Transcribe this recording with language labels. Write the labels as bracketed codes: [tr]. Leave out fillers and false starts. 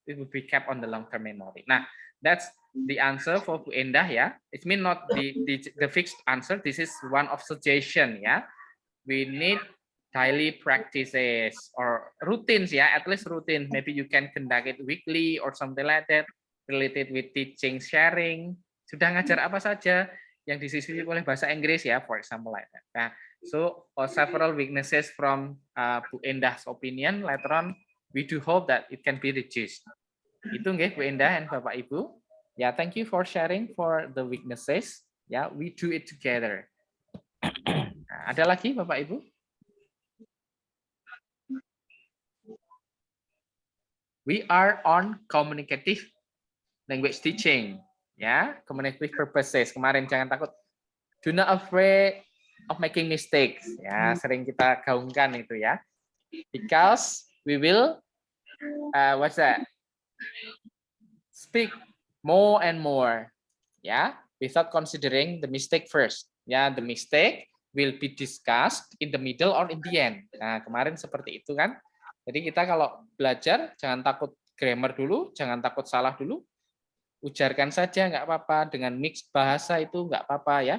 [en] It will be kept on the long term memory. Nah, that's the answer for Bu Endah ya. It mean not the fixed answer. This is one of suggestion ya. We need daily practices or routines ya, at least routine. Maybe you can conduct it weekly or something like that related with teaching, sharing. [id] Sudah ngajar apa saja yang disisui oleh bahasa Inggris ya, [en] for example like that. Nah, so several weaknesses from Bu Endah's opinion later on, we do hope that it can be reduced. [id] Itu nggih [en] Bu Endah dan Bapak Ibu. Ya, thank you for sharing for the weaknesses. Ya, we do it together. Nah, [id] ada lagi [en] Bapak Ibu? We are on communicative language teaching. Ya, communicative purposes. [id] Kemarin jangan takut. [en] Do not afraid of making mistakes. [id] Ya, sering kita gaungkan itu ya. [en] Because we will what's that? Speak more and more. Ya, without considering the mistake first. Ya, the mistake will be discussed in the middle or in the end. [id] Nah, kemarin seperti itu kan. Jadi kita kalau belajar jangan takut grammar dulu, jangan takut salah dulu. Ujarkan saja nggak apa-apa, dengan mix bahasa itu nggak apa-apa ya.